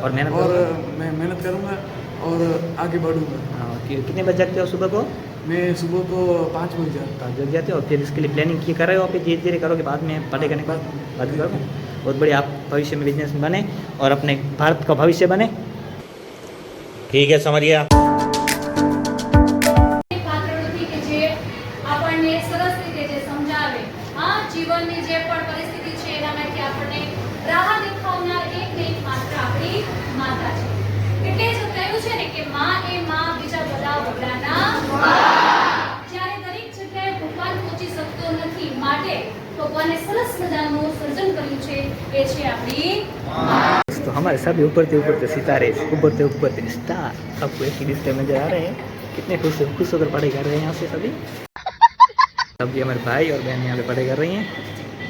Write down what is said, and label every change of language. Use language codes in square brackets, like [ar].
[hi] और मैं मेहनत करूँगा और आगे बढ़ूँगा. हाँ, कितने बजे जाते हो सुबह को? मैं सुबह को 5 बजे जाता हूँ. जग जाते हो. फिर इसके लिए प्लानिंग की कर रहे हो आप? धीरे धीरे करोगे, बाद में पढ़ाई करने के बाद बात करोगे. बहुत बढ़िया. आप भविष्य में बिजनेस बने और अपने भारत का भविष्य बने. ठीक है, समझिए. [gu] પાત્ર નથી કે જે આપણને સરસ રીતે જે સમજાવે. હા, જીવનની જે પણ પરિસ્થિતિ છે એનામાંથી આપણને રાહ દેખાવનાર એક ને એક માત્ર આપણી માતા છે. એટલે જ કહ્યું છે ને કે માં એ માં, બીજા બધા વગડાના જ્યારે દરેક જગ્યાએ ભગવાન પહોંચી શકતો નથી, માટે ભગવાને સરસ મજાનું સર્જન કર્યું છે એ છે આપણી [hi] तो हमारे सभी उभरते उभरते सितारे, उभरते उभरते स्टार आपको एक ही डिस्प्ले में नजर आ रहे हैं. कितने खुश होकर पढ़ाई कर रहे हैं यहाँ से सभी। अभी हमारे भाई और बहन यहाँ पे पढ़ाई कर रही हैं।